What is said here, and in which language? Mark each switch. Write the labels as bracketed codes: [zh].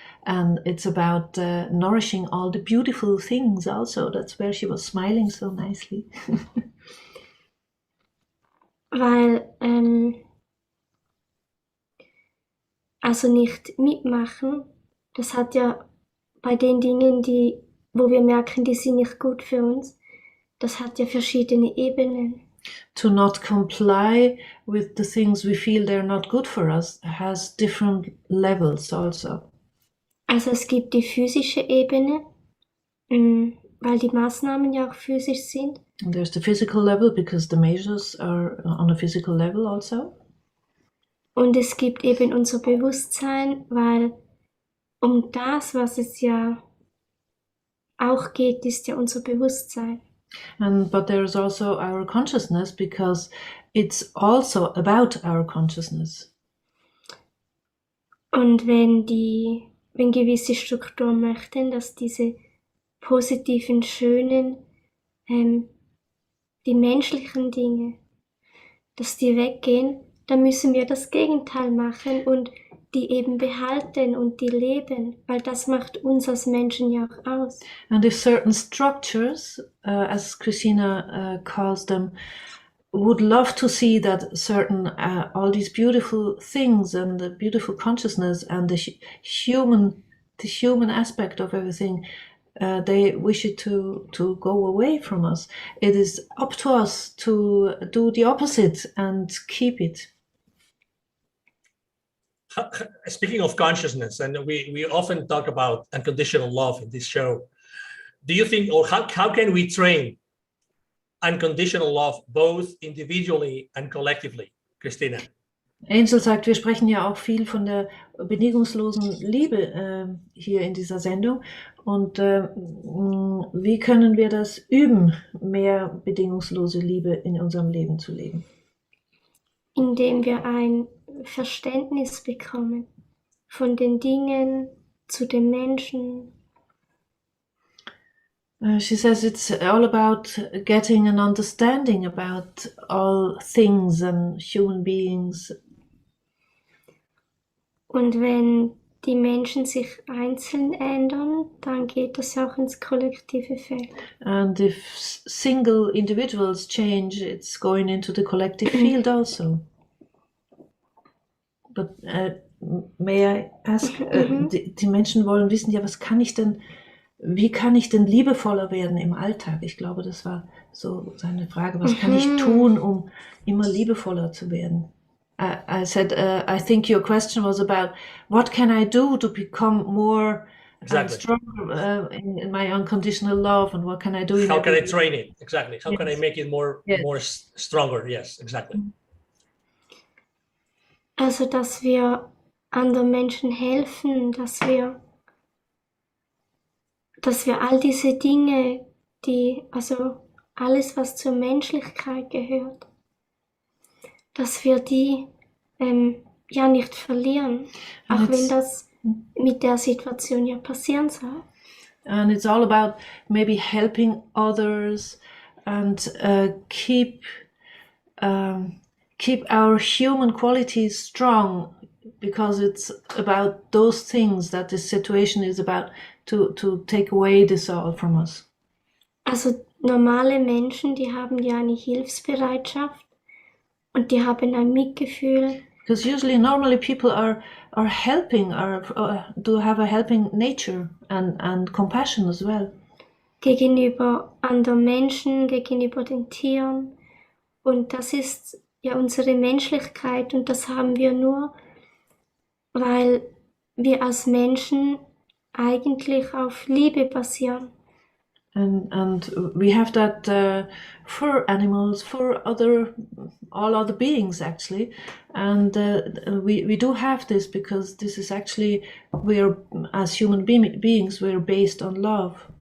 [en] And it's about nourishing all the beautiful things also. That's where she was smiling so nicely. [de] weil also nicht mitmachen, das hat ja bei den Dingen, wo wir merken, die sind nicht gut für uns, das hat ja verschiedene Ebenen. [en] To not comply with the things we feel they're not good for us has different levels also. [de] Also es gibt die physische Ebene, weil die Maßnahmen ja auch physisch sind. [en] And there's the physical level because the measures are on a physical level also. [de] Und es gibt eben unser Bewusstsein, weil um das, was es ja auch geht, ist ja unser Bewusstsein. [en] But there's also our consciousness because it's also about our consciousness. [de] Und wenn gewisse Strukturen möchten, dass diese positiven, schönen, die menschlichen Dinge, dass die weggehen, dann müssen wir das Gegenteil machen und die eben behalten und die leben, weil das macht uns als Menschen ja auch aus. [en] And if certain structures, as Christina calls them, would love to see that certain all these beautiful things and the beautiful consciousness and the human aspect of everything, they wish it to go away from us. It is up to us to do the opposite and keep it. Speaking of consciousness, and we often talk about unconditional love in this show, do you think, or how can we train unconditional love both individually and collectively? Christina. [de] Angel sagt, wir sprechen ja auch viel von der bedingungslosen Liebe hier in dieser Sendung. Und wie können wir das üben, mehr bedingungslose Liebe in unserem Leben zu leben? Indem wir ein Verständnis bekommen von den Dingen zu den Menschen. [en] She says it's all about getting an understanding about all things and human beings. [de] Und wenn die Menschen sich einzeln ändern, dann geht das auch ins kollektive Feld. [en] And if single individuals change, it's going into the collective field also. But may I ask, [de] die Menschen wollen wissen, ja, wie kann ich denn liebevoller werden im Alltag? Ich glaube, das war so seine Frage. Was kann ich tun, um immer liebevoller zu werden? [en] I said, I think your question was about what can I do to become more stronger in my unconditional love, and what can I do? How can I train it? Exactly. How can I make it more stronger? Yes, exactly. [de] Also, dass wir anderen Menschen helfen, dass wir all diese Dinge, also alles, was zur Menschlichkeit gehört, dass wir die ja nicht verlieren, auch wenn das mit der Situation ja passieren soll. [en] And it's all about maybe helping others and keep our human qualities strong, because it's about those things that this situation is about, to take away the soul from us? [de] Also normale Menschen, die haben ja eine Hilfsbereitschaft und die haben ein Mitgefühl. [en] Because usually, normally people are helping, do have a helping nature and compassion as well. [de] Gegenüber anderen Menschen, gegenüber den Tieren. Und das ist ja unsere Menschlichkeit und das haben wir nur, weil wir als Menschen eigentlich auf Liebe basieren. [en] And we have that for animals, for all other beings actually, and we do have this because this is actually, we're, as human beings, we're based on love.